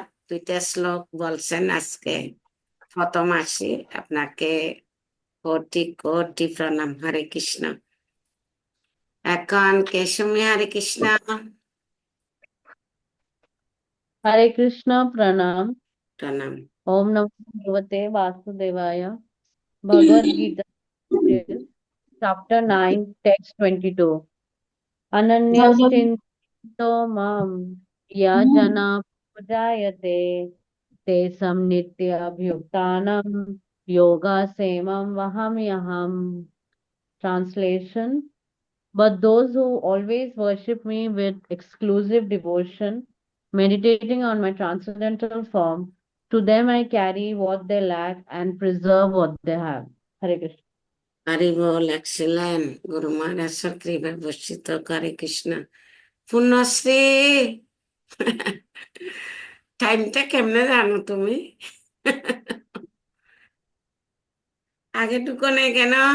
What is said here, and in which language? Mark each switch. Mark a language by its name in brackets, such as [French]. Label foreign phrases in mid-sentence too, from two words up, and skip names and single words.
[Bangla] 2টা শ্লোক বলছেন আজকে প্রথম আসি আপনাকে কোটি কোটি প্রণাম। হরে কৃষ্ণ। এখন কেশমী হরে কৃষ্ণ। [Hindi] हरे कृष्ण प्रणाम। [Bangla] প্রণাম। [Sanskrit] ओम नमो भगवते वासुदेवाय। भगवद गीता [English] chapter 9 text 22। [Sanskrit] अनन्यश्चिन्तो मां या जना प्रजायते तेषां नित्यभियुक्तानां योगाक्षेमं वहाम्यहम्। [English] Translation: But those who always worship me with exclusive devotion, meditating on my transcendental form, to them I carry what they lack and preserve what they have. Hare Krishna. [Bangla] হরি বল এক্সিলেন্ট গুরু মহারাজের কৃপা বর্ষিত। হরে কৃষ্ণ। পুণ্যশ্রী টাইমটা কেমনে জানো তুমি? আগে ঢুকো নেই কেন?